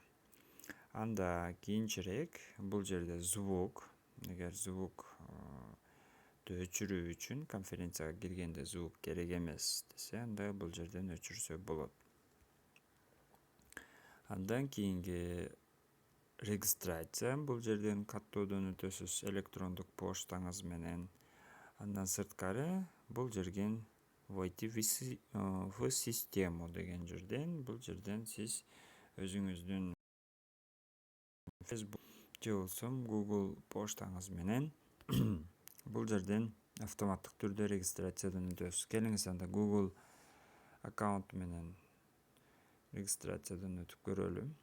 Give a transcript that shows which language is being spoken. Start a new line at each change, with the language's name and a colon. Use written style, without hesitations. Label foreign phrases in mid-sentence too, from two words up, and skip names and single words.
Kyrgyz: Анда кийинчерээк бул жерде звук, эгер звук өчүрүү үчүн конференцияга киргенде звук керек эмес десе, анда бул жерден өчүрсө болот. Андан кийинки регистрация, бул жерден каттоодон өтөсүз электрондук поштаңыз менен. Андан сырткары бул жерген
Russian: войти в систему
Kyrgyz: деген жерден, бул жерден сиз өзүңүздүн Facebook же болсо Google поштаңыз менен бул жерден автоматтык түрдө регистрациядан өтөсүз. Келиңиз анда Google аккаунт менен регистрациядан өтүп көрөлү.